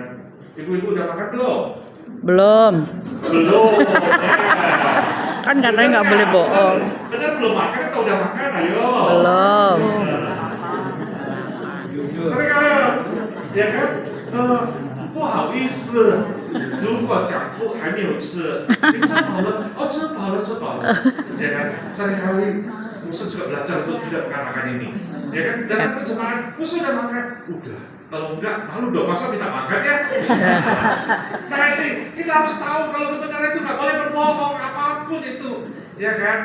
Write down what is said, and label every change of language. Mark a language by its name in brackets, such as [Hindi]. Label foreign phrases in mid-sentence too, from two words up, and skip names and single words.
[Indonesian] Ibu-ibu udah makan belum? Belum. Belum. Kan katanya nggak boleh bohong. Benar belum makan atau udah makan? Ayo. Belum. Jujur. Tapi kalau ya kan, [Chinese] 不好意思如果讲不还没有吃，你吃饱了，哦吃饱了吃饱了， [Indonesian] ya kan? Seringkali Musa juga belajar untuk tidak mengatakan ini, ya kan? Datang ke jemaat, Musa udah makan, udah. Kalau enggak, malu dong masa minta makan ya. Nah ini kita harus tahu kalau kebenaran itu nggak boleh berbohong apapun itu, ya kan?